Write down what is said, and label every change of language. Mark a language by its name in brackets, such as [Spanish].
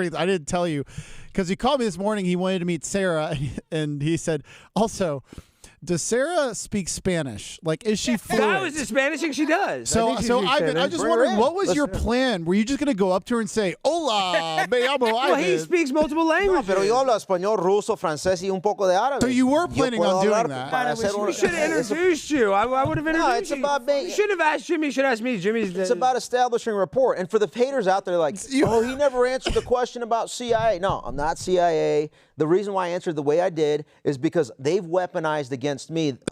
[English] I didn't tell you, because he called me this morning. He wanted to meet Sarah, and he said, also... Does Sarah speak Spanish? Like, is she fluent? That was the Spanish thing she does. So Ivan, I just wondered, what was your plan? Were you just going to go up to her and say, [Spanish] "Hola, me llamo Ivan"? [English] Well, he speaks multiple languages. [Spanish] No, pero yo hablo español, ruso, francés y un poco de árabe. [English] So you were planning on doing that? We should have introduced you. I would have introduced you. No, it's about being... You should have asked Jimmy. You should ask me. It's about establishing rapport. And for the haters out there like, oh, he never answered the question about CIA. No, I'm not CIA. The reason why I answered the way I did is because they've weaponized against me.